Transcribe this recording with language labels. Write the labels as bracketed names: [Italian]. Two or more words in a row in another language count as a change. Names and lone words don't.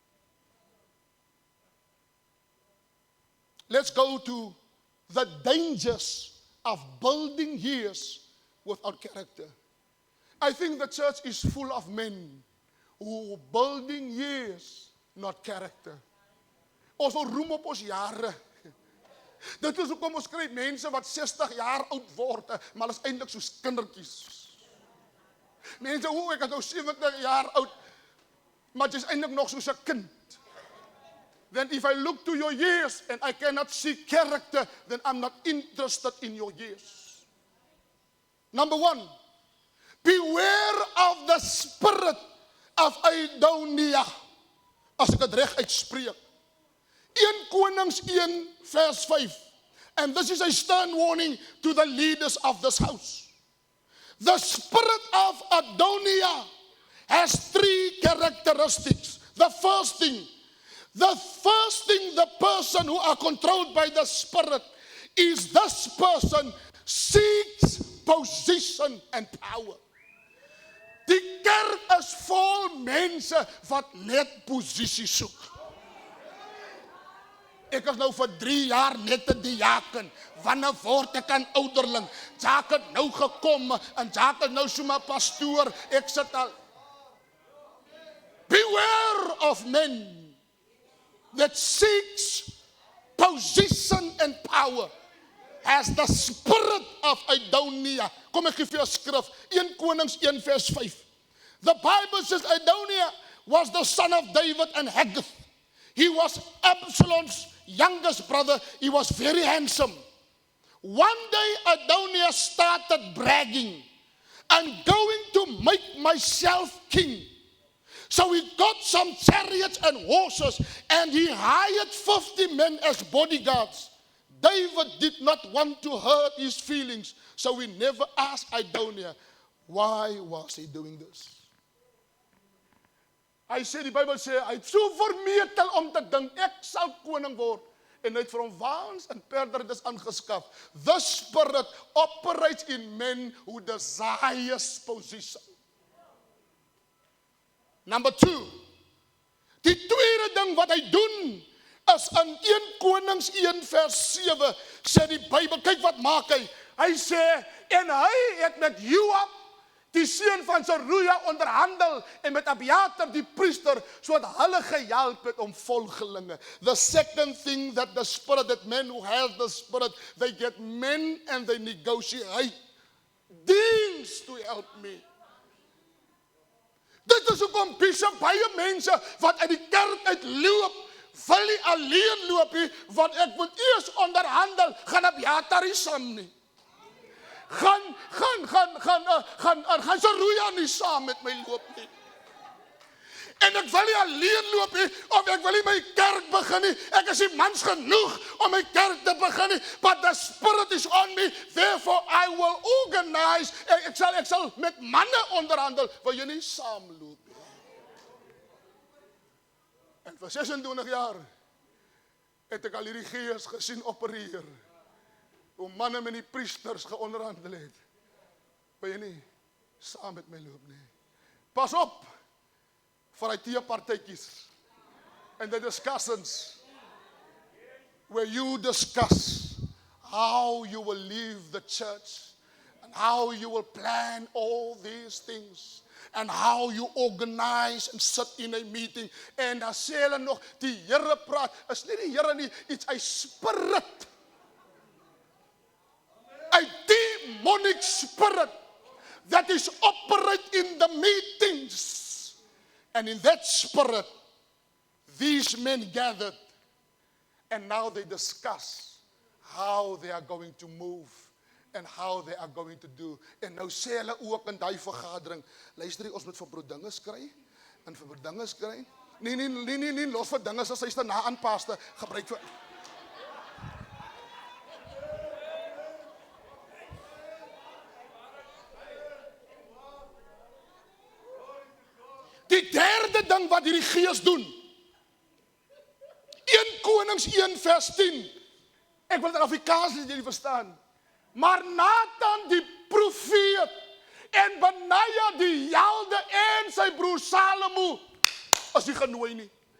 [English] Let's go to the dangers of building years without character. I think the church is full of men who building years, not character. [Afrikaans] Ons wil roem op ons jare. Dit is hoekom ons kry mense wat 60 jaar oud word, maar is eintlik soos kindertjies. Mense, ek is nou 70 jaar oud, maar jy is eintlik nog soos 'n kind. [English] Then if I look to your years and I cannot see character, then I'm not interested in your years. Number 1, beware of the spirit of Idonia. [Afrikaans] As ek dit reg uitspreek. 1 Konings 1 vers 5. [English] And this is a stern warning to the leaders of this house. The spirit of Adonia has 3 characteristics. The first thing, the person who are controlled by the spirit is this person seeks position and power. [Afrikaans] Die kerk is vol mense wat net posisie soek. Ek is nou vir 3 jaar net 'n diaken. Wanneer word ek 'n ouderling? Jaak het nou gekom en Jaak het nou so 'n pastoor. Ek sit al. [English] Beware of men that seeks position and power, has the spirit of Adonia. [Afrikaans] Kom ek gee vir jou skrif, 1 Konings 1 vers 5. [English] The Bible says Adonia was the son of David and Haggith. He was Absalom's youngest brother. He was very handsome. One day Adonia started bragging, I'm going to make myself king. So he got some chariots and horses and he hired 50 men as bodyguards. David did not want to hurt his feelings, so he never asked Adonia, why was he doing this? [Afrikaans] Hy sê, die Bybel sê, hy het so vermetel om te dink, ek sal koning word. En hy het vir hom waans en perderdes aangeskaf. [English] The spirit operates in men who desires position. Number 2. [Afrikaans] Die tweede ding wat hy doen, is in 1 Konings 1 vers 7, sê die Bybel, kyk wat maak hy. Hy sê, en hy het met Joab, die seun van Seruja, onderhandel, en met Abiatar die priester, sodat hulle gehelp het om volgelinge. [English] The second thing that the spirit, that men who have the spirit, they get men and they negotiate deals to help me. [Afrikaans] Dit is hoekom Bishop baie mense wat uit die kerk uitloop, wil nie alleen loop nie, want ek moet eers onderhandel, gaan Abiatar saam nie. Gaan Zeruja nie saam met my loop nie. En ek wil nie alleen loop nie, of ek wil nie my kerk begin nie. Ek is nie mans genoeg om my kerk te begin nie, [English] but the Spirit is on me, therefore I will organize, [Afrikaans] ek sal met manne onderhandel, wil jy nie saamloop nie. En vir 26 jaar het ek al hierdie gees gesien opereer, hoe manne met die priesters geonderhandel het. Wil jy nie saam met my loop nie. Pas op vir die teepartytjies en die [English] discussions where you discuss how you will leave the church and how you will plan all these things and how you organize and sit in a meeting [Afrikaans] en dan sê hulle nog die Here praat, is nie die Here nie, [English] it's a spirit, a demonic spirit that is operate in the meetings. And in that spirit, these men gathered, and now they discuss how they are going to move and how they are going to do. [Afrikaans] En nou sê hulle ook in die vergadering, luister jy, ons moet vir broer Dinges kry, en vir broer Dinges kry. Nee, los vir Dinges, as hy is daarna aanpaste, gebruik vir... Die derde ding wat hierdie gees doen, 1 Konings 1 vers 10, ek wil dit in Afrikaans nie jullie verstaan, maar Nathan die profeet, en Benaja die helde en sy broer Salomo, is nie genooi nie.